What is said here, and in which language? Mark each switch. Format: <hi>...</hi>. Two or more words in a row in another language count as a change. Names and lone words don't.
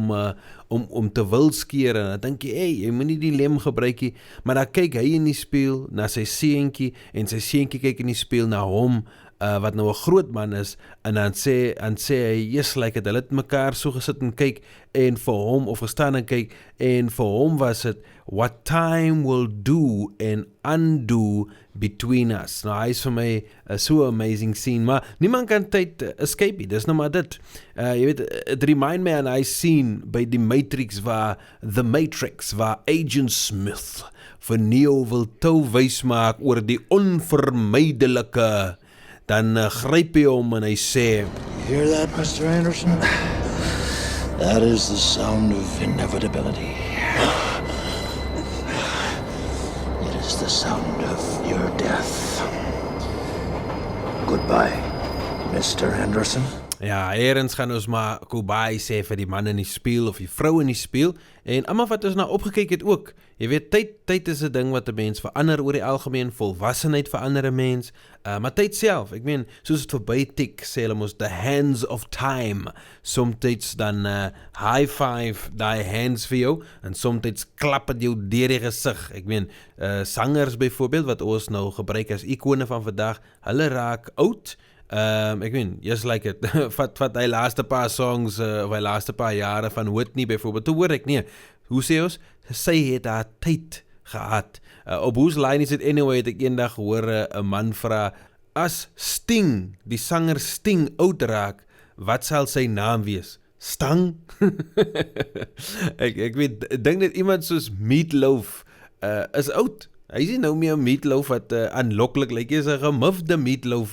<af>om te wilskeer, en dan dink jy, jy moet nie die lem gebruik nie, maar dan kyk hy in die spieël na sy seentjie, en sy seentjie kyk in die spieël na hom, wat nou 'n groot man is, en dan sê hy,</af> <en>yes, like</en> <af>het, hulle het mekaar so gesit en kyk, en vir hom, of gestaan en kyk, en vir hom was het,</af> <en>what time will do and undo between us.</en> <af>Nou, hy is vir my so</af> <en>amazing scene,</en> <af>maar niemand kan tyd escape nie, dis nou maar dit. Jy weet, het remind my aan hy scene by die Matrix, waar Agent Smith vir Neo wil tou wys maak oor die onvermydelike. Dan gryp hy hom en hy sê,</af> <en>You hear that, Mr. Anderson? That is the sound of inevitability. It is the sound of your death. Goodbye, Mr. Anderson.</en> <af>ja, eerens gaan ons maar goodbye sê vir die man in die spieël of die vrou in die spieël, en almal wat ons nou opgekyk het ook. Jy weet, tyd is 'n ding wat 'n mens verander oor die algemeen, volwassenheid verander 'n mens, maar tyd self, ek meen, soos het verby tik, sê hulle mos,</af> <en>the hands of time,</en> <af>somtyds dan</af> <en>high five</en> <af>die hands vir jou, en somtyds klap het jou deur die gesig. Ek meen, sangers byvoorbeeld, wat ons nou gebruik as ikone van vandag, hulle raak oud. Ek meen,</af> <en>just like it,</en> <af>vat hy laaste paar songs, of hy laaste paar jare van Whitney byvoorbeeld, toe hoor ek nie, hoe sê ons, sy het haar tyd gehad. Op whose line is it anyway, het ek eendag hoor 'n man vra, as Sting, die sanger Sting oud raak, wat sal sy naam wees? Stang? ek weet, dink net iemand soos Meatloaf is oud. Hy is nie nou meer Meatloaf wat aanloklik lyk, hy is 'n gemufde Meatloaf.</af>